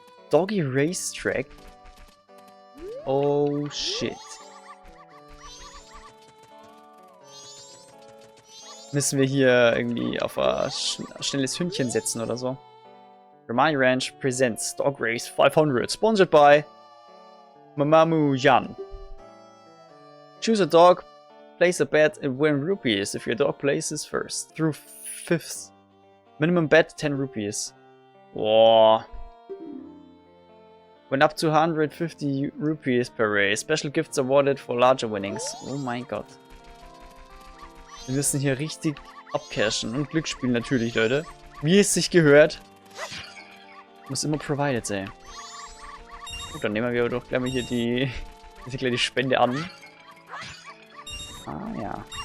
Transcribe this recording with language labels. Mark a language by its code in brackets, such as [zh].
[en] Doggy Racetrack. Oh shit. [de] Müssen wir hier irgendwie auf ein schnelles Hündchen setzen oder so. [en] Romani Ranch presents Dog Race 500, sponsored by Mamamoo Yan. Choose a dog, place a bet and win rupees if your dog places first through 5th. Minimum bet 10 rupees. Boah. Win up to 150 rupees per race. Special gifts awarded for larger winnings. [de] Oh mein Gott. Wir müssen hier richtig abcashen und Glück spielen natürlich, Leute. Wie es sich gehört. Muss immer provided sein. Gut, dann nehmen wir doch gleich mal hier die Spende an. Ah, ja.